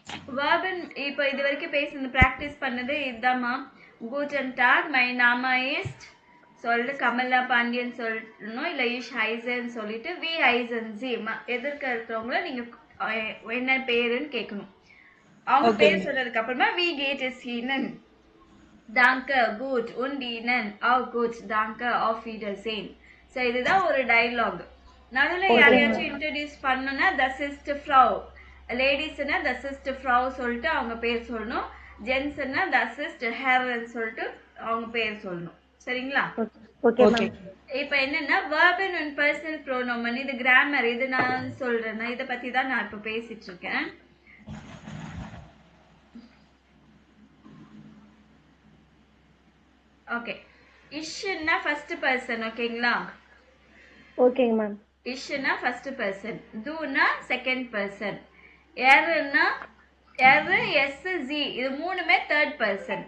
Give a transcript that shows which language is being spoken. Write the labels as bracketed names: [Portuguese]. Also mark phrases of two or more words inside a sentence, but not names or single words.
[Tamil] verb இப்போ இது வரைக்கும் பேசுனது practice பண்ணது இதுதாம்மா. [German] Guten Tag, mein Name ist [Tamil] சொல்லிட்டு கமலா பாண்டியன் சொல்லணும், இல்லை [German] ich heiße [Tamil] சொல்லிட்டு [German] wie heißen Sie [Tamil] எதிர்க்க இருக்கிறவங்கள நீங்க என்ன பேருன்னு கேட்கணும். அவங்க பேர் சொன்னதுக்கு அப்புறமா [German] wie geht es Ihnen danke gut und ihnen auch gut danke auf wiedersehen. [Tamil] ஸோ இதுதான் ஒரு டயலாக். நடுவில் யாரையாச்சும் இன்ட்ரடியூஸ் பண்ணணும்னா [German] das ist Frau, [Tamil] லேடிஸ்னா [German] das ist Frau [Tamil] சொல்லிட்டு அவங்க பேர் சொல்லணும், ஜென்ஸ்னா [German] das ist Herr [Tamil] ன்னு சொல்லிட்டு அவங்க பேர் சொல்லணும். சரிங்களா? இப்ப என்னன்னா [English] verb and personal pronoun, [Tamil] இது கிராமர், இது நான் சொல்றேன், இதை பத்தி தான் நான் இப்ப பேசிட்டு இருக்கேன். ஓகே, இஷ்னா [English] first person. [Tamil] ஓகேங்களா? ஓகேங்க மேம். இஷ்னா [English] first person, [Tamil] தூனா [English] second person, [Tamil] எர்னா [German] er es sie [Tamil] இது மூணுமே [English] third person.